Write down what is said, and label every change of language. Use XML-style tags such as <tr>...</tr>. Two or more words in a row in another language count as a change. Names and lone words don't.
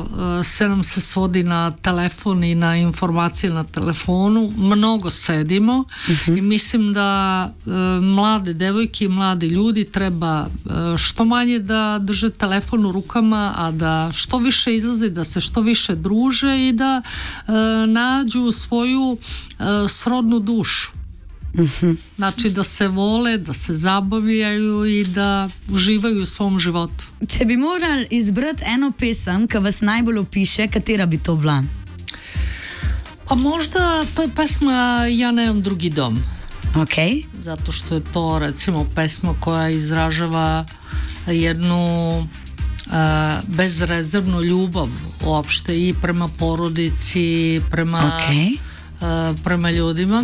<sr>sve nam se svodi na telefon i na informacije na telefonu, mnogo sedimo i mislim da mlade devojke i mladi ljudi treba što manje da drže telefon u rukama, a da što više izlaze, da se što više druže i da nađu svoju srodnu dušu. Znači da se vole, da se zabavljaju i da uživaju u svom životu.</sr> <sl>Če bi morali izbrati eno pesem, ki vas najbolj opiše, katera bi to bila?</sl> <sr>Pa možda to je pesma Ja nemam drugi dom. Okay. Zato što je to recimo pesma koja izražava jednu bezrezervnu ljubav uopšte i prema porodici, prema ljudima.</sr>